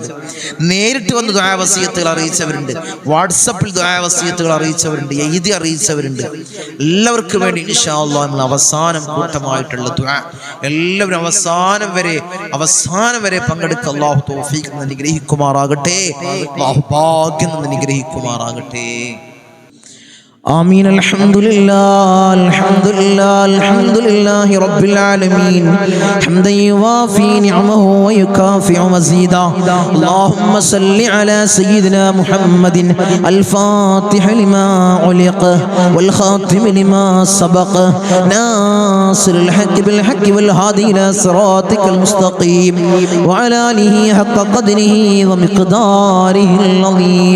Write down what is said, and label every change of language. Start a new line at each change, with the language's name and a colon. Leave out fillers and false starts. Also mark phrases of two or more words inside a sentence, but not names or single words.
Malayalam: നേരിട്ട് വന്ന് ദുആ വസിയത്തുകൾ അറിയിച്ചവരുണ്ട്. വാട്സപ്പിൽ ദുആ വസിയത്തുകൾ അറിയിച്ചവരുണ്ട്. എഴുതി അറിയിച്ചവരുണ്ട്. എല്ലാവർക്കും വേണ്ടി
Arabic: إن شاء الله
Malayalam: നമ്മൾ അവസാനം കൂട്ടമായിട്ടുള്ള ദുആ എല്ലാവരും അവസാനം വരെ പങ്കെടുക്കുക. അല്ലാഹു തൗഫീഖ് അനുഗ്രഹിക്കുമാറാകട്ടെ. അല്ലാഹു ഭാഗ്യം അനുഗ്രഹിക്കുമാറാകട്ടെ.
Arabic: آمين. الحمد لله الحمد لله الحمد لله رب العالمين حمدا يوافي نعمه ويكافئ مزيدا. اللهم صل على سيدنا محمد الفاتح لما علق والخاتم لما سبق ناصر الحق بالحق والهادي إلى صراطك المستقيم وعلى آله حق قدره ومقداره العظيم.